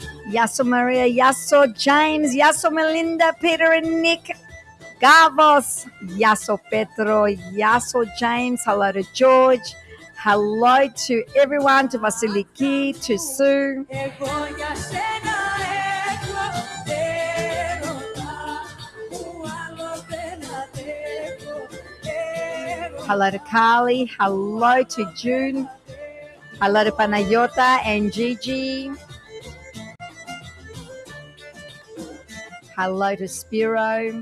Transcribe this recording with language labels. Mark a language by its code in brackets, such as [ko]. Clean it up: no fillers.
[el] Γεια σου Maria, γεια σου James, γεια σου Melinda, Peter and Nick, Gavos, γεια σου Petro, γεια σου James, hello to George, hello to everyone, to Vasiliki, to Sue. Εγώ για σένα έχω έρωτα που άλλο δεν αντέχω. [en] Hello to Carly, hello to June, hello to Panayota and Gigi. Hello to Spiro.